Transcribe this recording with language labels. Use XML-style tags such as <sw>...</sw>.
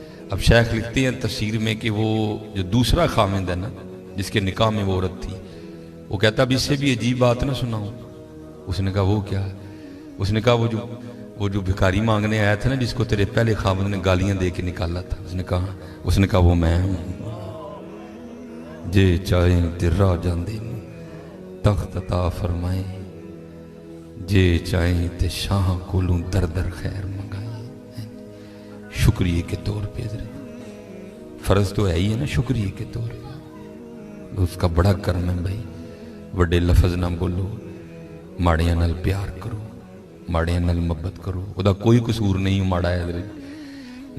<ur>اب شیخ لکھتے ہیں تفسیر میں کہ وہ جو دوسرا خامند ہے نا جس کے نکاح میں وہ عورت تھی, وہ کہتا اب اس سے بھی عجیب بات نہ سناؤں. اس نے کہا وہ کیا ہے؟ اس نے کہا وہ جو بھکاری مانگنے آیا تھا نا جس کو تیرے پہلے خامند نے گالیاں دے کے نکالا تھا, اس نے کہا وہ میں ہوں.</ur> <pa>جے چاہیں تے راہ جاندے تخت عطا فرمائیں, جے چاہیں تے شاہ کولوں در در خیر منگائیں.</pa> <ur>شکریہ کے طور پہ حضرت فرض تو ہے ہی ہے نا, شکریہ کے طور پہ اس کا بڑا کرم ہے بھائی.</ur> <pa>وڈے لفظ نہ بولو, ماڑیاں نال پیار کرو, ماڑیاں نال محبت کرو, وہ دا کوئی قصور نہیں ماڑا ہے حضرت.</pa>